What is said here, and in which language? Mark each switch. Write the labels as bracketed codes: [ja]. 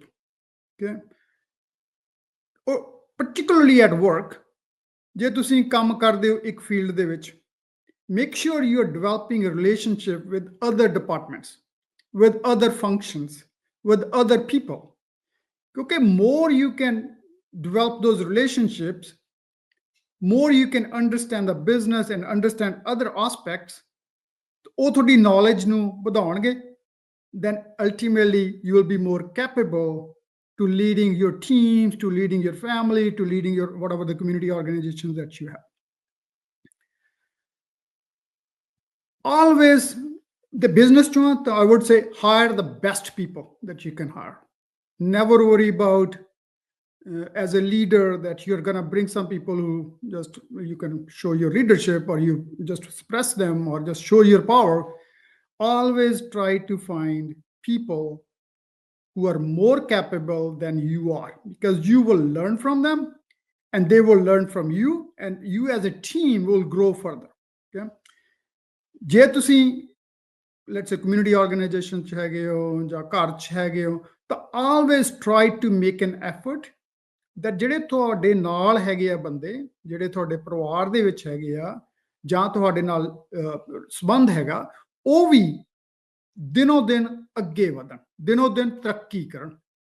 [en] okay, ਉਹ particularly at work, [pa] ਜੇ ਤੁਸੀਂ ਕੰਮ ਕਰਦੇ ਹੋ ਇੱਕ ਫੀਲਡ ਦੇ ਵਿੱਚ, [en] make sure you are developing relationship with other departments, with other functions, with other people, because more you can develop those relationships, more you can understand the business and understand other aspects, [pa] ਉਹ ਤੁਹਾਡੀ knowledge ਨੂੰ ਵਧਾਉਣਗੇ। [en] Then ultimately you will be more capable to leading your teams, to leading your family, to leading your whatever the community organizations that you have. Always the business to, I would say, hire the best people that you can hire. Never worry about as a leader that you're going to bring some people who just you can show your leadership, or you just express them, or just show your power. Always try to find people who are more capable than you are, because you will learn from them and they will learn from you, and you as a team will grow further. [pa] Okay, ਜੇ ਤੁਸੀਂ [en] let's say community organization [pa] ਚ ਹੈਗੇ ਹੋ ਜਾਂ ਘਰ ਚ ਹੈਗੇ ਹੋ, ਤਾਂ [en] always try to make an effort that [pa] ਜਿਹੜੇ ਤੁਹਾਡੇ ਨਾਲ ਹੈਗੇ ਆ ਬੰਦੇ, ਜਿਹੜੇ ਤੁਹਾਡੇ ਪਰਿਵਾਰ ਦੇ ਵਿੱਚ ਹੈਗੇ ਆ ਜਾਂ ਤੁਹਾਡੇ ਨਾਲ ਸੰਬੰਧ ਹੈਗਾ, ਉਹ ਵੀ ਦਿਨੋਂ ਦਿਨ ਅੱਗੇ ਵਧਣ, ਦਿਨੋਂ ਦਿਨ ਤਰੱਕੀ ਕਰਨ।